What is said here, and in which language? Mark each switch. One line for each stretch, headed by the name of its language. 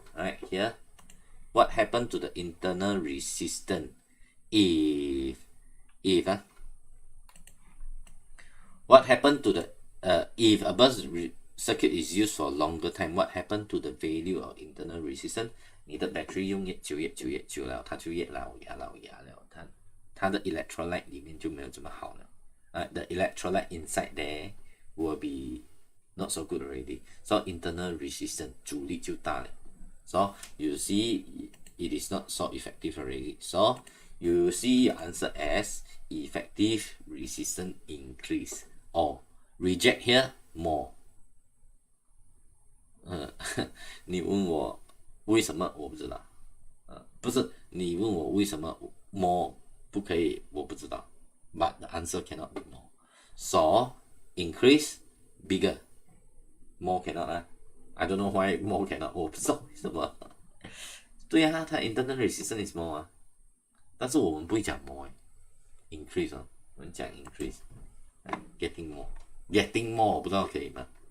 English: Right here, what happened to the internal resistance if what happened to the if a bus circuit is used for a longer time, what happened to the value of internal resistance?
Chinese: 你的 battery 用越久了，它就越老牙了，它的 electrolyte 里面就没有这么好了。
English: The electrolyte inside there will be not so good already. So internal resistance
Chinese: 阻力就大了。
English: So you see it is not so effective already. So you see your answer as effective resistance increase, or reject here more.
Chinese: 你问我为什么我不知道，不是你问我为什么 more 不可以，我不知道。
English: But the answer cannot be more. So increase bigger, more cannot 啊。 I don't know why more cannot.
Chinese: 我不知道为什么。对啊，它
English: internal resistance is more
Chinese: 啊，但是我们不会讲 more increase 啊，我们讲
English: increase getting more
Chinese: 我不知道可以吗？